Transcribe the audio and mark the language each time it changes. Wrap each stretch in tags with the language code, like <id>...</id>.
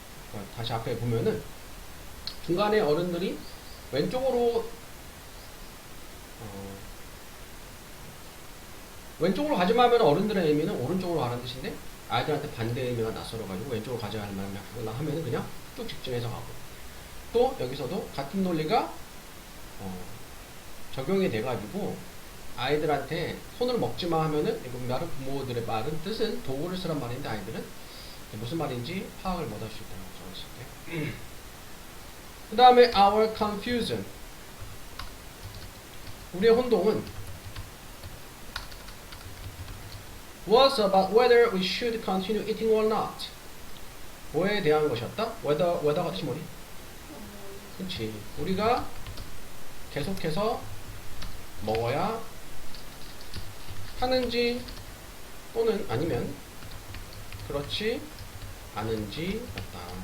<ko>그러니까 다시 앞에 보면은 중간에 어른들이 왼쪽으로 가지마 하면 어른들의 의미는 오른쪽으로 가라는 뜻인데, 아이들한테 반대의 의미가 낯설어가지고 왼쪽으로 가져야 하면은 그냥 쭉 직진해서 가고. 또 여기서도 같은 논리가 적용이 돼가지고 아이들한테 손을 먹지 마 하면은, 이거 말은 부모들의 말은 뜻은 도구를 쓰란 말인데 아이들은 무슨 말인지 파악을 못 할 수 있다는 거죠. 어렸을 때.</ko> <en>그 다음에 our confusion,</en> <ko>우리의 혼동은</ko> <en>was about whether we should continue eating or not.</en> <ko>뭐에 대한 것이었다? whether가 뜻이 뭐니? 그치. 우리가 계속해서 먹어야 하는지 또는 아니면 그렇지 않은지였다.</ko>